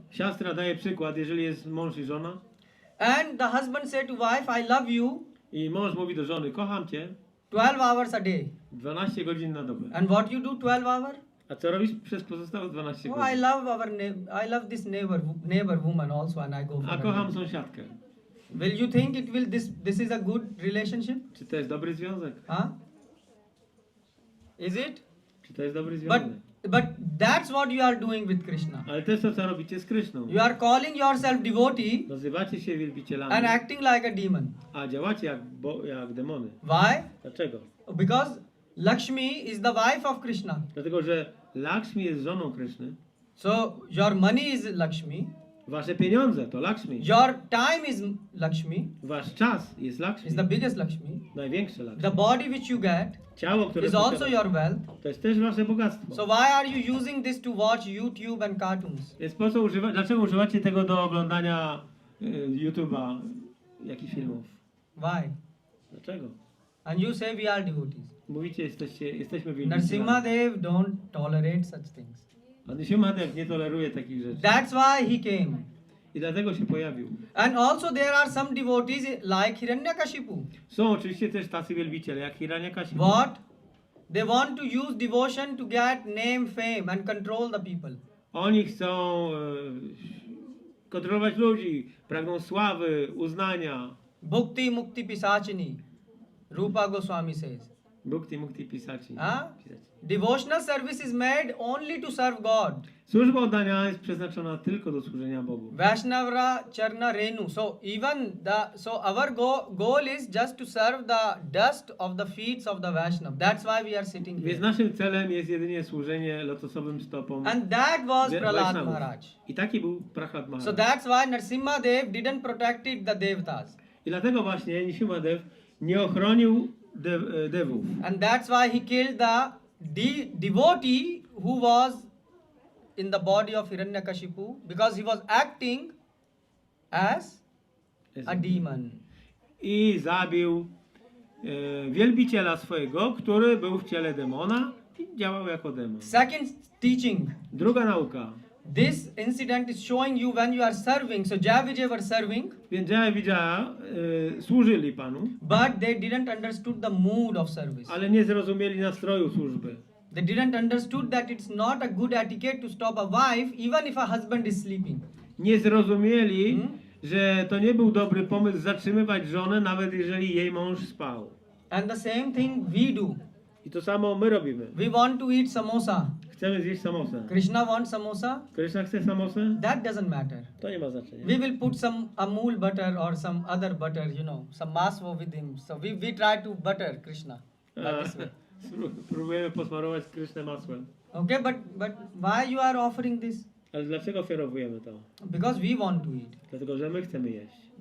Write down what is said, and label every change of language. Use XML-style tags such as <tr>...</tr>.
<pl>Siostra daje przykład, jeżeli jest mąż i żona</pl> <en>and the husband say to wife, I love you</en> <pl>i mąż mówi do żony, kocham cię,</pl> <en>12 hours a day.</en> <pl>12 godzin na dobę.</pl> <en>And what you do 12 hours?</en> <pl>A co robisz przez pozostałe 12</pl> <en>Oh, I love I love this neighbor woman also, and I go for</en> <pl>A</pl> <en>her.</en> <pl>kocham sąsiadkę.</pl> <en>Will you think this is a good relationship?</en> <pl>Czy to jest dobry związek?</pl> <en>Huh? Is it?</en> <pl>Czy to jest dobry</pl> <en>But</en> <pl>związek?</pl> <en>that's what you are doing with Krishna.</en> <pl>Ale to jest to, co robicie z Kryszną.</pl> <en>You are calling yourself devotee</en> <pl>Nazywacie się wielbicielami,</pl> <en>and acting like a demon.</en> <pl>a działacie jak demony.</pl> <en>Why?</en> <pl>Dlaczego?</pl> <en>Because Lakshmi is the wife of Krishna.</en> <pl>Dlatego, że Lakshmi jest żoną Kryszny.</pl> <en>So your money is Lakshmi.</en> <pl>Wasze pieniądze to Lakshmi.</pl> <en>Your time is Lakshmi.</en> <pl>Wasz czas jest Lakshmi.</pl> <en>Is the biggest Lakshmi.</en> <pl>Największe Lakshmi.</pl> <en>The body which you get</en> <pl>Ciało, które</pl> <en>is also</en> <pl>posiadasz,</pl> <en>your wealth.</en> <pl>to jest też wasze bogactwo.</pl> <en>So why are you using this to watch YouTube and cartoons?</en> <pl>Więc po co dlaczego używacie tego do oglądania YouTube'a, jakichś filmów?</pl> <en>Why?</en> <pl>Dlaczego?</pl> <en>And you say we are devotees.</en> <pl>Mówicie, jesteśmy wielbicielami.</pl> <en>Narasimhadeva don't tolerate such things.</en> <pl>A Nrisimhadeva nie toleruje takich rzeczy.</pl> <en>That's why he came.</en> <pl>I dlatego się pojawił.</pl> <en>And also there are some devotees like Hiranyakashipu.</en> <pl>Są oczywiście też tacy wielbiciele jak Hiranyakashipu.</pl> <en>What? They want to use devotion to get name, fame and control the people.</en> <pl>Oni chcą kontrolować ludzi, pragną sławy, uznania.</pl> <sa>Bhukti Mukti Pisachini.</sa> <en>Rupa Goswami says.</en> <sa>Bhukti Mukti Pisaci.</sa> <en>Huh? Devotional service is made only to serve God.</en> <pl>Służba oddania jest przeznaczona tylko do służenia Bogu.</pl> <sa>Vaishnava Charna Renu.</sa> <en>So our goal is just to serve the dust of the feet of the Vaishnav. That's why we are sitting</en> <pl>Więc</pl> <en>here.</en> <pl>naszym celem jest jedynie służenie lotosowym stopom</pl> <en>And that was Prahlada</en> <pl>Vaishnavów.</pl> <en>Maharaj.</en> <pl>I taki był Prahlad</pl> <en>So</en> <pl>Maharaj.</pl> <en>that's why Nrisimhadeva didn't protect the devatas.</en> <pl>I dlatego właśnie Nrisimhadev nie ochronił devów.</pl> <en>And that's why he killed the devotee who was in the body of Hiranyakashipu because he was acting as a demon.</en> <pl>I zabił wielbiciela swojego, który był w ciele demona i działał jako demon.</pl> <en>Second teaching.</en> <pl>Druga nauka.</pl> <en>This incident is showing you when you are serving. So Jaya and Vijaya were serving,</en> <pl>Więc Jaya i Vijaya służyli Panu,</pl> <en>but they didn't understood the mood of service.</en> <pl>ale nie zrozumieli nastroju służby.</pl> <en>They didn't understood that it's not a good etiquette to stop a wife even if a husband is sleeping.</en> <pl>Nie zrozumieli, że to nie był dobry pomysł zatrzymywać żonę, nawet jeżeli jej mąż spał.</pl> <en>And the same thing we do.</en> <pl>I to samo my robimy.</pl> <en>We want to eat samosa.</en> <pl>Chcemy zjeść samosę.</pl> <en>Krishna wants samosa.</en> <pl>Kryszna chce samosę?</pl> <en>That doesn't matter.</en> <pl>To nie ma znaczenia.</pl> <en>We will put some Amul butter or some other butter, some maswo with him. So we try to butter Krishna. By this way.</en> <pl>Próbujemy posmarować Krysznę masłem.</pl> <en>Okay, but why you are offering this?</en> <pl>Ale dlaczego ofiarowujemy to?</pl> <en>Because we want to eat.</en> <pl>Dlatego, że my chcemy jeść.</pl>